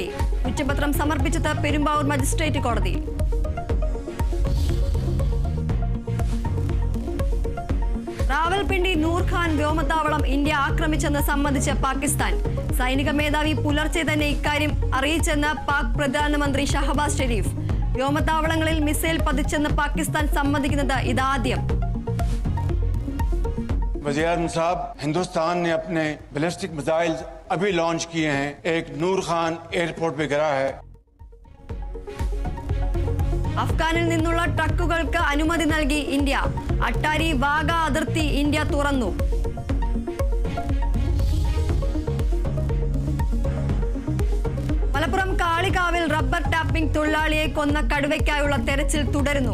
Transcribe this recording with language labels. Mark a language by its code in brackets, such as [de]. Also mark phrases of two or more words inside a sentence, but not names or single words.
[ml] കുറ്റപത്രം സമർപ്പിച്ചത് പെരുമ്പാവൂർ മജിസ്ട്രേറ്റ് കോടതി. റാവൽപിണ്ടി നൂർഖാൻ വ്യോമത്താവളം ഇന്ത്യ ആക്രമിച്ചെന്ന് സമ്മതിച്ച പാകിസ്ഥാൻ. സൈനിക മേധാവി പുലർച്ചെ തന്നെ ഇക്കാര്യം അറിയിച്ചെന്ന് പാക് പ്രധാനമന്ത്രി ഷഹബാസ് ഷെരീഫ്. വ്യോമത്താവളങ്ങളിൽ മിസൈൽ പതിച്ചെന്ന് പാകിസ്ഥാൻ സമ്മതിക്കുന്നത് ഇതാദ്യം. [hi] वज़ीर आज़म साहब, हिंदुस्तान ने अपने [en] ballistic missile [hi] अभी लॉन्च किए हैं. एक नूर खान एयरपोर्ट पे गिरा है. [ml] അഫ്ഗാനിൽ നിന്നുള്ള ട്രക്കുകൾക്ക് അനുമതി നൽകി ഇന്ത്യ. അട്ടാരി വാഗ അതിർത്തി ഇന്ത്യ തുറന്നു. മലപ്പുറം കാളികാവിൽ [en] rubber tapping [ml] തൊഴിലാളിയെ കൊന്ന കടുവയ്ക്കായുള്ള തെരച്ചിൽ തുടരുന്നു.